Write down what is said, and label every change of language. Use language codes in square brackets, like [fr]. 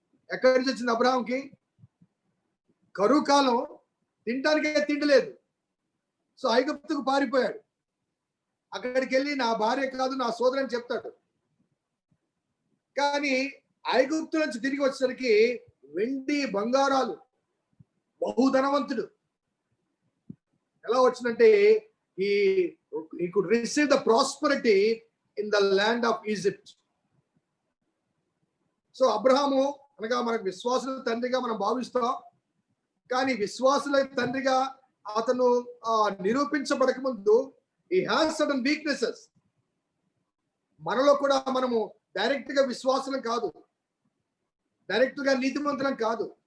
[te] ఎక్కడి నుంచి వచ్చింది అబ్రహాంకి? కరువు కాలం, తినడానికే తిండి లేదు. సో ఐగుప్తుకు పారిపోయాడు. అక్కడికి వెళ్ళి నా భార్య కాదు నా సోదరు అని చెప్తాడు. కానీ ఐగుప్తు నుంచి తిరిగి వచ్చేసరికి వెండి బంగారాలు, బహుధనవంతుడు. ఎలా వచ్చిందంటే [en] he could receive the prosperity in the land of Egypt. [te] So Abraham అనగా మనకు విశ్వాసుల తండ్రిగా మనం భావిస్తాం. కానీ విశ్వాసుల తండ్రిగా అతను నిరూపించబడక ముందు [en] he has certain weaknesses. [te] మనలో కూడా మనము డైరెక్ట్ గా విశ్వాసులం కాదు, డైరెక్ట్ గా నీతిమంతులం కాదు.